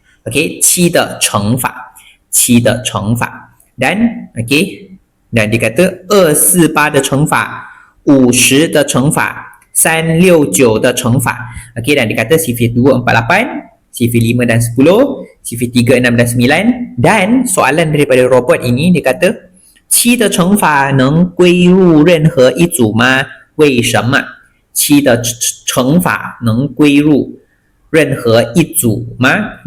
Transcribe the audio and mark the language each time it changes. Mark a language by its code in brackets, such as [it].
[zh] Okey, 7的乘法7的乘法. [ms] Dan okey, dan dia kata [zh] 248的乘法50的乘法369的乘法. [ms] Okey, dan dia kata sifir 2 48, sifir 5 dan 10, sifir 3 6 dan 9. Dan soalan daripada robot ini dia kata [zh] 7的乘法能归入任何一组吗？为什么7的乘法能归入任何一组吗？